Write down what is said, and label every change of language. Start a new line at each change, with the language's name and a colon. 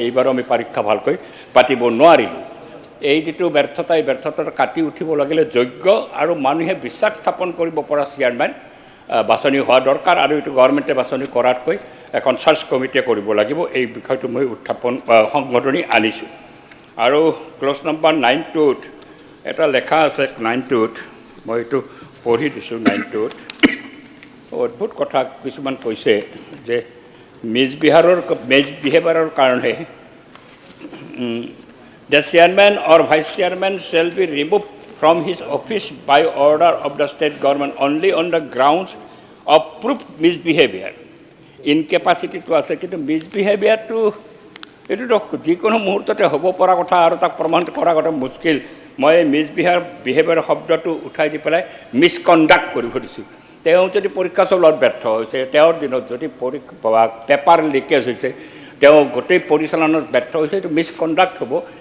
Assamese: এইবাৰো আমি পৰীক্ষা ভালকৈ পাতিব নোৱাৰিলোঁ। এই যিটো ব্যৰ্থতা এই ব্যৰ্থতাটো কাটি উঠিব লাগিলে যোগ্য আৰু মানুহে বিশ্বাস স্থাপন কৰিব পৰা চেয়াৰমেন বাছনি হোৱা দৰকাৰ। আৰু এইটো গভৰ্ণমেণ্টে বাছনি কৰাতকৈ এখন চাৰ্চ কমিটিয়ে কৰিব লাগিব। এই বিষয়টো মই সংশোধনী আনিছোঁ। আৰু ক্লজ নম্বৰ 9টোত এটা লেখা আছে, 9টোত মই এইটো পঢ়ি দিছোঁ। 9টোত অদ্ভুত কথা কিছুমান কৈছে যে মিছবিহেভিয়াৰৰ কাৰণে
English: the chairman or vice chairman shall be removed from his office by order of the state government only on the grounds of proved misbehavior. Incapacity to
Assamese: আছে, কিন্তু মিছবিহেভিয়াৰটো এইটোতো যিকোনো মুহূৰ্ততে হ'ব পৰা কথা আৰু তাক প্ৰমাণ কৰা কথা মুস্কিল। মই মিছবিহেভিয়াৰ শব্দটো উঠাই দি পেলাই মিছকণ্ডাক্ট কৰিব দিছোঁ। তেওঁ যদি পৰীক্ষা চলোৱাত ব্যৰ্থ হৈছে, তেওঁৰ দিনত যদি পেপাৰ লিকেজ হৈছে, তেওঁ গোটেই পৰিচালনাত ব্যৰ্থ হৈছে, এইটো মিছকণ্ডাক্ট হ'ব।